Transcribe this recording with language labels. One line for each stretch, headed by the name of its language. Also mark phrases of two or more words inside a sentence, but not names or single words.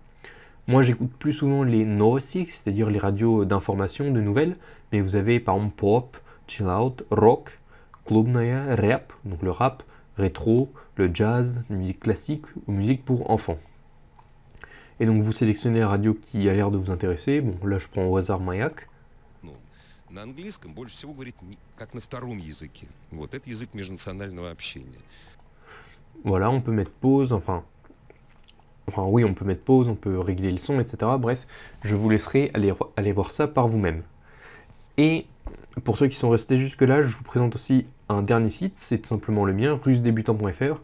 French: Moi, j'écoute plus souvent les novosti, c'est-à-dire les radios d'information, de nouvelles, mais vous avez par exemple pop, chill out, rock, klubная, rap, donc le rap, rétro, le jazz, musique classique ou musique pour enfants. Et donc vous sélectionnez la radio qui a l'air de vous intéresser. Bon, là je prends au hasard Mayak.
Russian: На английском больше всего говорит как на втором языке. Вот это язык межнационального общения.
French: Voilà, on peut mettre pause, on peut mettre pause, on peut régler le son, etc. Bref, je vous laisserai aller voir ça par vous-même. Et pour ceux qui sont restés jusque-là, je vous présente aussi un dernier site, c'est tout simplement le mien, russedébutant.fr.